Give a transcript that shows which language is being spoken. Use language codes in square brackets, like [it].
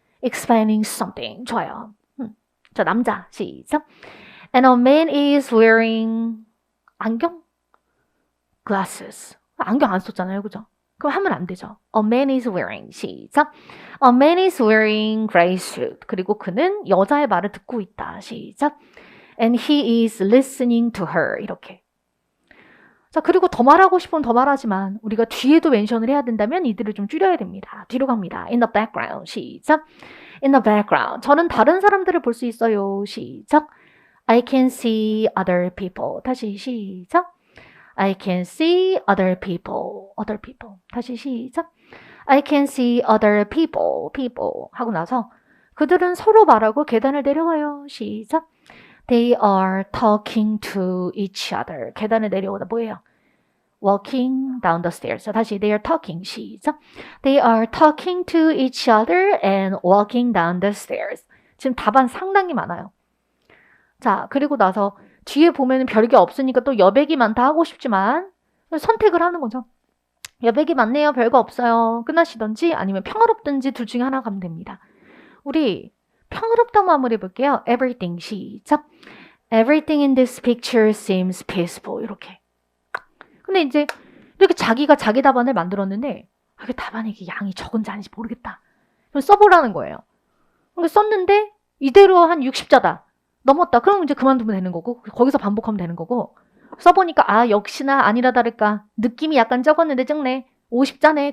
[ko] Explaining something. 좋아요. 자, 남자. 시작. [en] And a man is wearing 안경? [ko] Glasses. 안경 안 썼잖아요. 그죠? 그럼 하면 안 되죠. A man is wearing. 시작. [en] A man is wearing gray suit. [ko] 그리고 그는 여자의 말을 듣고 있다. 시작. [en] And he is listening to her. [ko] 이렇게. 자, 그리고 더 말하고 싶으면 더 말하지만 우리가 뒤에도 멘션을 해야 된다면 이들을 좀 줄여야 됩니다. [en] 뒤로 갑니다. In the background. 시작. In the background. [ko] 저는 다른 사람들을 볼 수 있어요. [en] 시작. I can see other people. 다시 시작. I can see other people. Other people. 다시 시작. I can see other people. People. [ko] 하고 나서 그들은 서로 말하고 계단을 내려와요. 시작. [en] They are talking to each other. [ko] 계단을 내려오다 뭐예요? [en] Walking down the stairs. 자, 다시 they are talking. [ko] 시작. [en] They are talking to each other and walking down the stairs. [ko] 지금 답안 상당히 많아요. 자, 그리고 나서 뒤에 보면은 별게 없으니까 또 여백이 많다 하고 싶지만 선택을 하는 거죠. 여백이 많네요. 별거 없어요. 끝나시던지 아니면 평화롭든지 둘 중에 하나 가면 됩니다. 우리 평화롭다고 한번 해볼게요. [en] Everything. 시작. Everything in this picture seems peaceful. [ko] 이렇게. 근데 이제 이렇게 자기가 자기 답안을 만들었는데 이게 답안이 이게 양이 적은지 아닌지 모르겠다. 그럼 써보라는 거예요. 그러니까 썼는데 이대로 한 60자다. 넘었다. 그럼 이제 그만두면 되는 거고 거기서 반복하면 되는 거고 써보니까 아 역시나 아니라 다를까 느낌이 약간 적었는데 적네. 50자네.